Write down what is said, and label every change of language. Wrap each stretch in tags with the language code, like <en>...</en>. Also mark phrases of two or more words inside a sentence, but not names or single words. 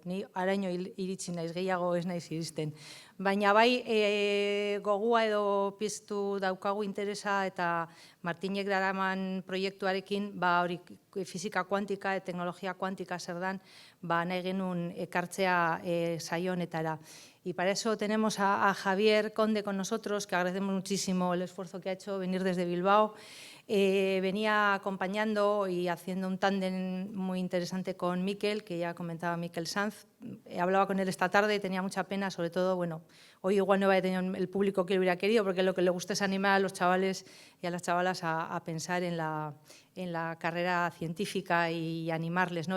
<eu>Ni araño iritsi naiz, gehiago ez naiz iristen. Baina bai gogua edo piztu daukagu interesa eta Martinek daraman proiektuarekin hori fisika kuantika, teknologia kuantika zer dan, nahi genuen ekartzea saio honetara.</eu> <es>Y para eso tenemos a Javier Conde con nosotros, que agradecemos muchísimo el esfuerzo que ha hecho venir desde Bilbao. Venía acompañando y haciendo un tándem muy interesante con Miquel, que ya comentaba Miquel Sanz. Hablaba con él esta tarde y tenía mucha pena, sobre todo, hoy igual no va a tener el público que hubiera querido, porque lo que le gusta es animar a los chavales y a las chavalas a pensar en la carrera científica y animarles, ¿no?</es>